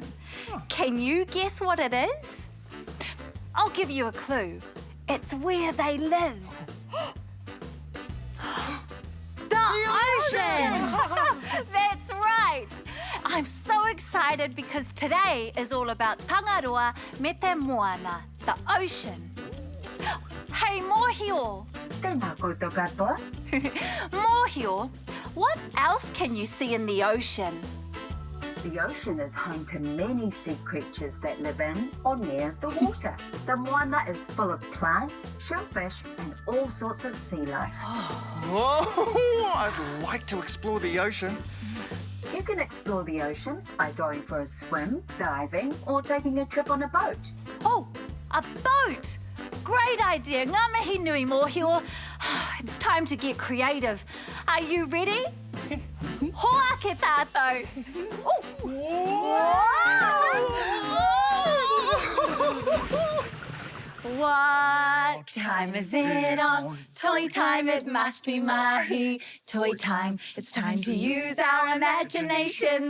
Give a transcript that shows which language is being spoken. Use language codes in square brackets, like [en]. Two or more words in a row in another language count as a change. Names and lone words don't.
[en] Can you guess what it is? I'll give you a clue. It's where they live. The ocean! That's right. I'm so excited because today is all about [mi] tangaroa me te Moana, [en] the ocean. Hey, Mōhio. [mi] Tēnā koutou katoa. [en] Mōhio, what else can you see in the ocean? The ocean is home to many sea creatures that live in or near the water. The Moana is full of plants, shellfish and all sorts of sea life. Oh, I'd like to explore the ocean. You can explore the ocean by going for a swim, diving or taking a trip on a boat. Oh, a boat! Great idea. [mi] Ngā mihi nui, Mōhio. [en] It's time to get creative. Are you ready? [mi] Hoa ke tātou. [en] What time is it on? Toy time, it must be mahi. Toy time, it's time to use our imagination.